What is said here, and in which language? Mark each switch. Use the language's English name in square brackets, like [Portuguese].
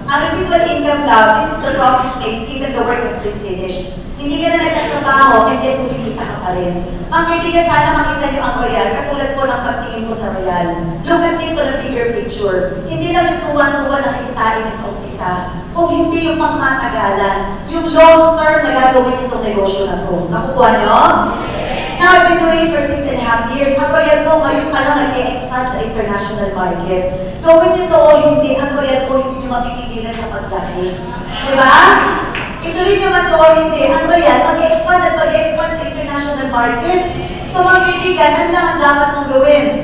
[English] Ang residual income [Filipino] daw, [English] this is the profit made even the work has been finished. [Filipino] Hindi ka na nagtatrabaho, hindi at kumikita ka pa rin. Mga kaibigan, sana makita niyo ang Royal, katulad po ng pagtingin ko sa Royal. [English] Look at it on a bigger picture. [Filipino] Hindi lang yung tuwan-tuwan na kikitain niyo sa umpisa, kung hindi yung pangmatagalan, yung long-term na gagawin itong negosyo na to. Nakukuha niyo? [English] Now, I've been doing it for 6.5 years. [Filipino] Ang Royal po, ngayon pa lang nag-e-expand sa international market. Gawin niyo to o hindi, ang Royal po hindi niyo mapipigilan sa paglaki. Diba? Ituloy nyo man to o hindi, ang Royal, mag-expand at mag-expand sa international market. So mga kaibigan, ano lang ang dapat mong gawin?